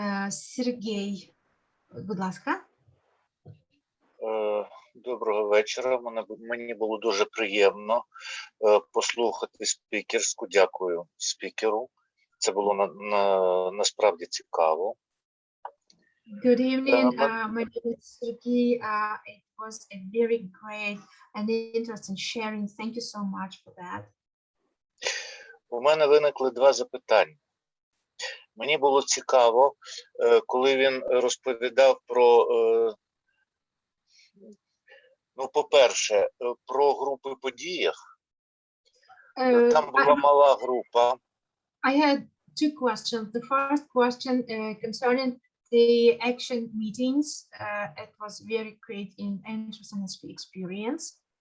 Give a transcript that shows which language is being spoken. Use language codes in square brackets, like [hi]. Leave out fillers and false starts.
[uk] Сергій, будь ласка. Доброго вечора. Мені було дуже приємно послухати спікерську. Дякую спікеру. Це було насправді цікаво. [en] Good evening. My name is Sergey. It was a very great and interesting sharing. Thank you so much for that. [uk] У мене виникли два запитання. Мені було цікаво, коли він розповідав про, ну, по-перше, про групи подіях. Там була мала група. [en] I had two questions. The first question concerning the action meetings. It was very great and interesting experience.